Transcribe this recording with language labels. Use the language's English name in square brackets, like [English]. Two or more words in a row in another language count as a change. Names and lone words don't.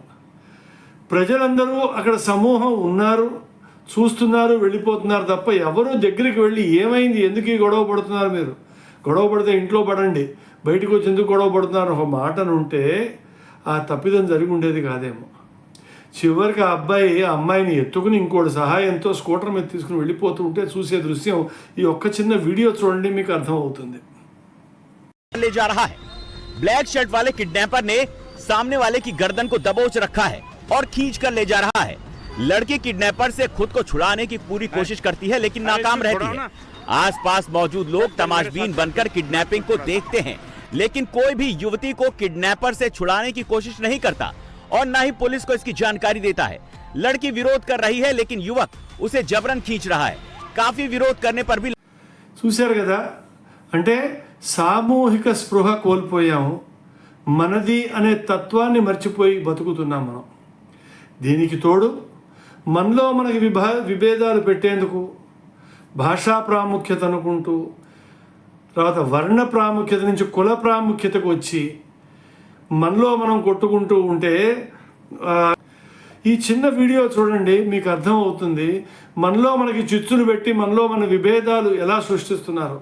[Telugu] ప్రజలందరూ అక్కడ సమూహం ఉన్నారు, చూస్తున్నారు, వెళ్ళిపోతున్నారు తప్ప ఎవరూ దగ్గరికి వెళ్ళి ఏమైంది, ఎందుకు ఈ గొడవ పడుతున్నారు, మీరు గొడవ పడితే ఇంట్లో పడండి, బయటకు వచ్చి ఎందుకు గొడవ పడుతున్నారు ఒక మాటను ఉంటే ఆ తప్పిదం జరిగి ఉండేది కాదేమో. చివరికి ఆ అబ్బాయి ఆ అమ్మాయిని ఎత్తుకుని ఇంకోటి సహాయంతో స్కూటర్ మీద తీసుకుని వెళ్ళిపోతూ ఉంటే చూసే దృశ్యం ఈ ఒక్క చిన్న వీడియో చూడండి, మీకు అర్థమవుతుంది. [Hindi] ले जा रहा है। [English] black shirt [Hindi] वाले किडनैपर ने सामने वाले की गर्दन को दबोच रखा है और खींच कर ले जा रहा है। लड़की किडनैपर से खुद को छुड़ाने की पूरी कोशिश करती है, लेकिन नाकाम रहती है। आसपास मौजूद लोग तमाशबीन बनकर किडनैपिंग को देखते हैं, लेकिन कोई भी युवती को किडनैपर से छुड़ाने की कोशिश नहीं करता और न ही पुलिस को इसकी जानकारी देता है। लड़की विरोध कर रही है, लेकिन युवक उसे जबरन खींच रहा है। काफी विरोध करने पर भी [Telugu] చూశారు కదా, అంటే సామూహిక స్పృహ కోల్పోయాము, మనది అనే తత్వాన్ని మర్చిపోయి బతుకుతున్నాం మనం. దీనికి తోడు మనలో మనకి విభేదాలు పెట్టేందుకు భాషా ప్రాముఖ్యత అనుకుంటూ, తర్వాత వర్ణ ప్రాముఖ్యత నుంచి కుల ప్రాముఖ్యతకు వచ్చి మనలో మనం కొట్టుకుంటూ ఉంటే, ఈ చిన్న వీడియో చూడండి, మీకు అర్థమవుతుంది మనలో మనకి చిచ్చులు పెట్టి మనలో మన విభేదాలు ఎలా సృష్టిస్తున్నారు.